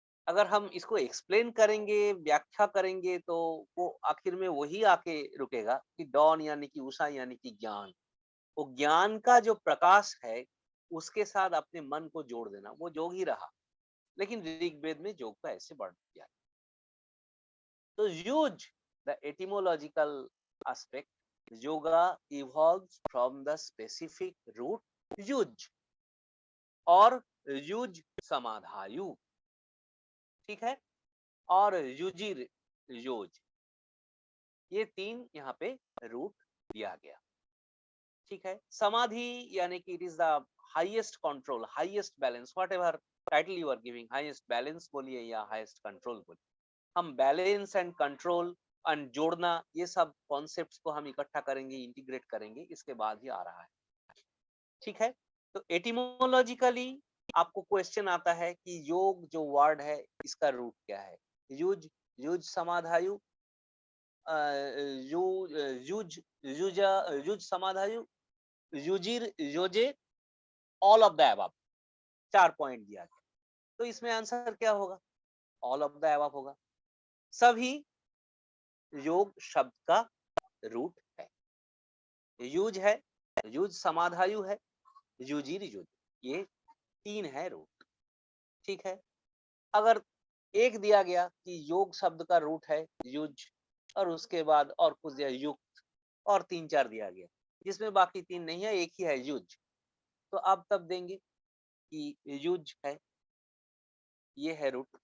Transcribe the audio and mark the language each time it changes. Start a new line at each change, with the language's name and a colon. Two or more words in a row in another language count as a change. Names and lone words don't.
Hindi: अगर हम इसको एक्सप्लेन करेंगे, व्याख्या करेंगे, तो वो आखिर में वही आके रुकेगा कि डॉन यानी कि उषा यानी कि ज्ञान। वो ज्ञान का जो प्रकाश है, उसके साथ अपने मन को जोड़ देना, वो जोग ही रहा। लेकिन ऋग्वेद में जोग को ऐसे वर्णन किया। तो युज,
English: the etymological aspect, yoga evolves from the specific root युज और
Sanskrit: युज समाधायु,
Hindi: ठीक है, और
Sanskrit: युजिर योज,
Hindi: ये तीन यहाँ पे रूट दिया गया, ठीक है। समाधि यानी कि
English: it is the highest control, highest balance, whatever title you are giving, highest balance
Hindi: बोलिए या
English: highest control
Hindi: बोलिए, हम
English: balance and control
Hindi: एंड जोड़ना, ये सब कॉन्सेप्ट्स को हम इकट्ठा करेंगे, इंटीग्रेट करेंगे, इसके बाद ही आ रहा है, ठीक है। तो एटिमोलॉजिकली आपको क्वेश्चन आता है कि योग जो वर्ड है, इसका रूट क्या है।
Sanskrit: युज, युज समाधायु, युज, युजा, युज समाधायु, युजिर योजे,
English: all of the above, 4 point दिया गया।
Hindi: तो इसमें आंसर क्या होगा,
English: all of the above
Hindi: होगा। सभी योग शब्द का रूट है,
Sanskrit: युज है, युज समाधायु है, युजिर योज,
Hindi: ये तीन है रूट, ठीक है। अगर एक दिया गया कि योग शब्द का रूट है युज, और उसके बाद और कुछ दिया युक्त, और 3-4 दिया गया जिसमें बाकी तीन नहीं है, एक ही है युज, तो अब तब देंगे कि युज है, ये है रूट।